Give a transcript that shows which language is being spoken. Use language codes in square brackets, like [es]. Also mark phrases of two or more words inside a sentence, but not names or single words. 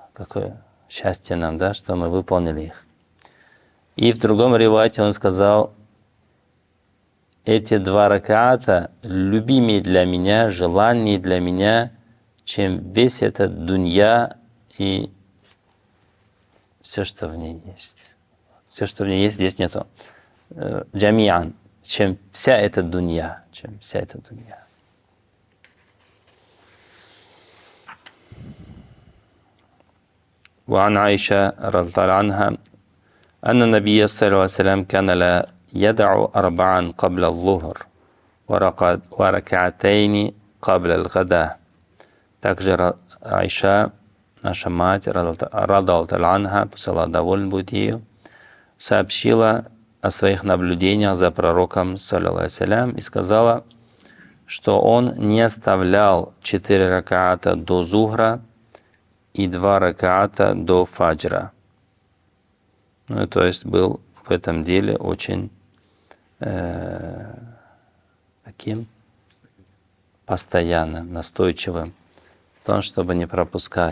[ru] Какое счастье нам, да, что мы выполнили их. И в другом ривате он сказал, эти 2 ракаата любимее для меня, желаннее для меня, чем весь этот дунья и все, что в ней есть. Все, что в ней есть, здесь нету. Джамиан, чем вся эта дунья, чем вся эта дунья. [ar] وعن عائشة رضي الله عنها أن النبي صلى الله عليه وسلم كان لا يدع 4 قبل الظهر وركعتين قبل الغداء. [ru] Также Айша, наша мать, [ar] رضي الله عنها, [ru] пусть Аллах доволен будет ею, сообщила о своих наблюдениях за пророком, [ar] صلى الله عليه سلام, [ru] и сказала, что он не оставлял 4 ракаата до зухра и 2 ракаата до фаджра. Ну, то есть был в этом деле очень таким постоянным, настойчивым, в том, чтобы не пропускать.